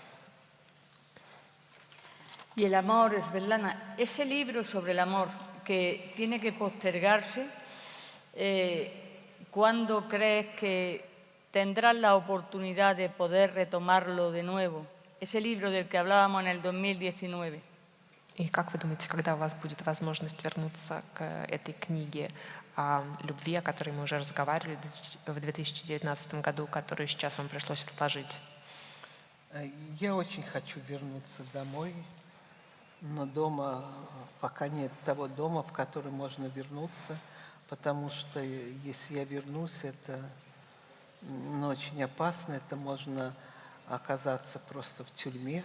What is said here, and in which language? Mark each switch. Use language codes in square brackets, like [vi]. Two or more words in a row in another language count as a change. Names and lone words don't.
[es] Y el amor, Svetlana, ese libro sobre el amor que tiene que postergarse, ¿cuándo crees que tendrás la oportunidad de poder retomarlo de nuevo? Ese libro del que hablábamos en el 2019. [ru] И как вы думаете, когда у вас будет возможность вернуться к этой книге о любви, о которой мы уже разговаривали в 2019 году, которую сейчас вам пришлось отложить? Я очень хочу вернуться домой, но дома пока нет того дома, в который можно вернуться, потому что если я вернусь, это очень опасно, это можно оказаться просто в тюрьме.